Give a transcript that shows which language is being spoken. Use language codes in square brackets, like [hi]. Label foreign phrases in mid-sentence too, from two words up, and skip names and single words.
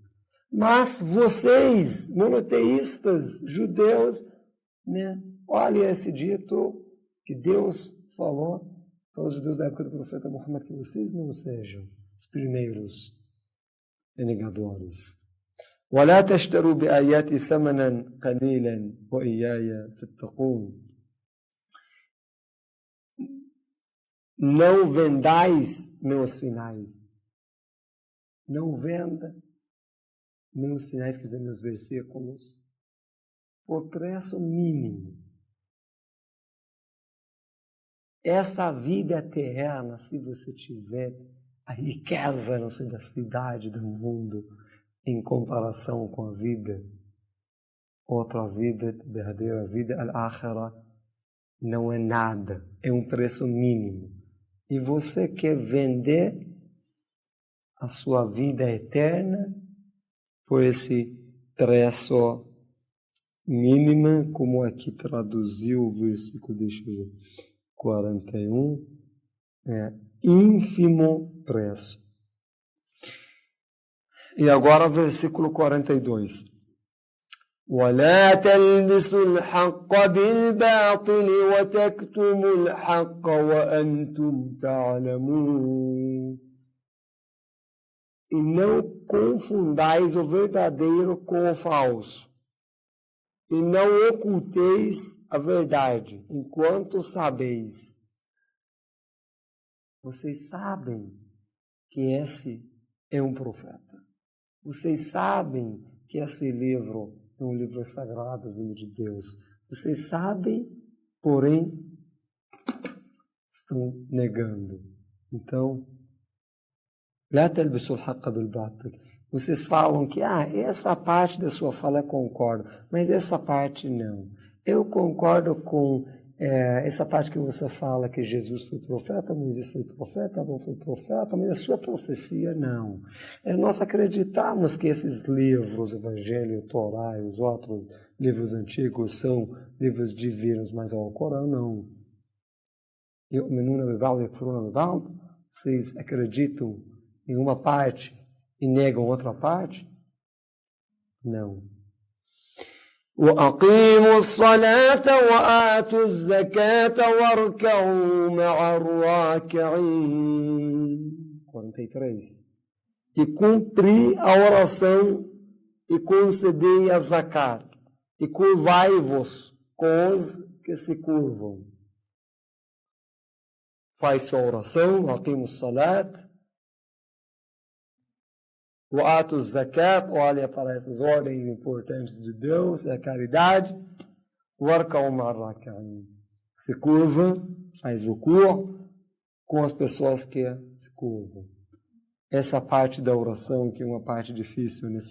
[pt] Mas vocês, monoteístas, judeus, né? Olha esse dito que Deus falou para os judeus da época do profeta Muhammad, que vocês não sejam os primeiros negadores. [ar] وَلَا تَشْتَرُوا بِآيَاتِ ثَمَنًا قَلِيلًا وَإِيَّايَ فَاتَّقُونِ. [pt] Não vendais meus sinais. Não venda meus sinais, quer dizer, meus versículos, por preço mínimo. Essa vida eterna, se você tiver a riqueza, não sei, da cidade, do mundo, em comparação com a vida, outra vida, verdadeira vida, al-akhirah, não é nada, é um preço mínimo. E você quer vender a sua vida eterna por esse preço mínimo, como aqui traduziu o versículo, deixa eu ver, 41, ínfimo preço. E agora versículo 42. [ar] وَلَا تَلْبِسُوا الْحَقَّ بِالْبَاطِلِ وَتَكْتُمُوا الْحَقَّ وَأَنْتُمْ تَعْلَمُونَ. [pt] E não confundais o verdadeiro com o falso. E não oculteis a verdade, enquanto sabeis. Vocês sabem que esse é um profeta. Vocês sabem que esse livro é um livro sagrado vindo de Deus. Vocês sabem, porém, estão negando. Então, [ar] لا تلبسوا الحق بالباطل. [pt] Vocês falam que essa parte da sua fala eu concordo, mas essa parte não. Eu concordo com essa parte que você fala que Jesus foi profeta, Moisés foi profeta, Abraão foi profeta, mas a sua profecia não. Nós acreditamos que esses livros, Evangelho, Torá e os outros livros antigos são livros divinos, mas o Corão não. Vocês acreditam em uma parte e negam outra parte? Não. [ar] وَأَقِيمُوا الصَّلَاةَ وَآتُوا الزَّكَاةَ وَارْكَعُوا مَعَ الرَّاكِعِينَ. [pt] 43. E cumpri a oração e concedei a zakat. E curvai-vos com os que se curvam. Faz sua oração, [ar] وَأَقِيمُوا الصَّلَاةَ [pt] o ato zakat, olha para essas ordens importantes de Deus, é a caridade. Se curva, faz ruku com as pessoas que se curvam. Essa parte da oração, que é uma parte difícil, né?